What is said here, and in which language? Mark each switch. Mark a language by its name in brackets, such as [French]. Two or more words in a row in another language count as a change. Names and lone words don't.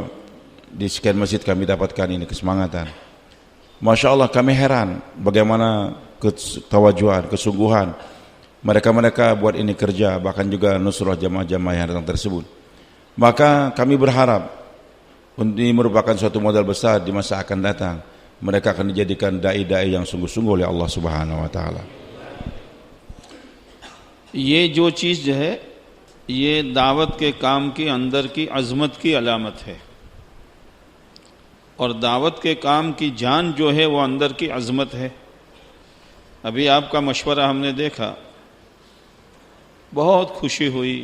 [Indonesian] Di sekian masjid kami dapatkan ini kesemangatan. [Arabic] ما شاء الله, [Indonesian] kami heran bagaimana ketawajuan, kesungguhan mereka buat ini kerja, bahkan juga nusrah jamaah-jamaah yang datang tersebut. Maka kami berharap ini merupakan suatu modal besar di masa akan datang. Mereka akan dijadikan da'i-da'i yang sungguh-sungguh oleh [Arabic] الله سبحانه وتعالى. [Urdu] یہ جو چیز جو ہے یہ دعوت کے کام کی اندر کی عظمت کی علامت ہے، اور دعوت کے کام کی جان جو ہے وہ اندر کی عظمت ہے۔ ابھی آپ کا مشورہ ہم نے دیکھا، بہت خوشی ہوئی۔